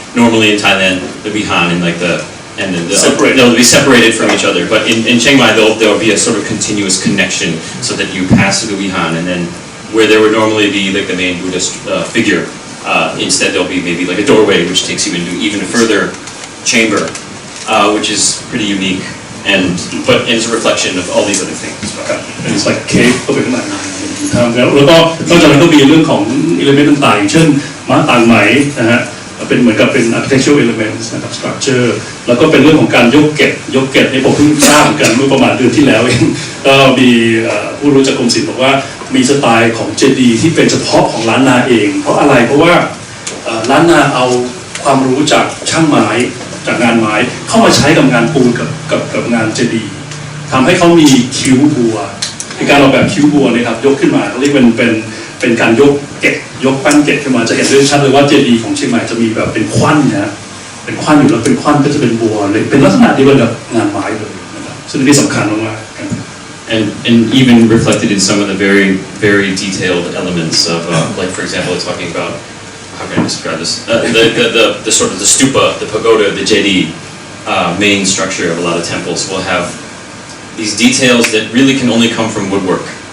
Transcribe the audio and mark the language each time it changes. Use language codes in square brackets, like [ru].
[en] Normally in Thailand, the Wihan and like they'll be separated from each other. But in Chiang Mai, there'll be a sort of continuous connection so that you pass through the Wihan, and then where there would normally be like the main Buddhist figure, instead there'll be maybe like a doorway which takes you into even a further chamber, which is pretty unique, but it's a reflection of all these other things. It's like cave [th] เข้าไปข้างในแล้วก็นอกจากนั้นก็มีเรื่องของอิเลเมนต์ต่างๆเช่นม้าต่างไหมนะฮะเป็นเหมือนกับเป็น [en] architectural elements [th] นะครับ structure แล้วก็เป็นเรื่องของการยกเกตนี่ผมเพิ่งทราบกันเมื่อประมาณเดือนที่แล้วเองก็มีผู้รู้จากกรมศิลป์บอกว่ามีสไตล์ของเจดีย์ที่เป็นเฉพาะของล้านนาเองเพราะอะไรเพราะว่า ล้านนาเอาความรู้จากช่างไม้จากงานไม้เข้ามาใช้กับงานปูนกับงานเจดีย์ทำให้เขามีคิ้วบัวในการออกแบบคิ้วบัวเนี่ยครับยกขึ้นมาเขาเรียกเป็นการยกเกตยกปั้นเกตขึ้นมาจะเห็นได้ชัดเลยว่าเจดีย์ของเชียงใหม่จะมีแบบเป็นควันนะเป็นควันอยู่แล้วเป็นควันก็จะเป็นบัวเลยเป็นลักษณะเดียวกันกับงานไม้เลยนะครับซึ่งนี่สำคัญมากๆ [en] and even reflected in some of the very very detailed elements of like for example talking about how can I describe this the sort of the stupa, the pagoda, the jedi main structure of a lot of temples will have these details that really can only come from woodwork.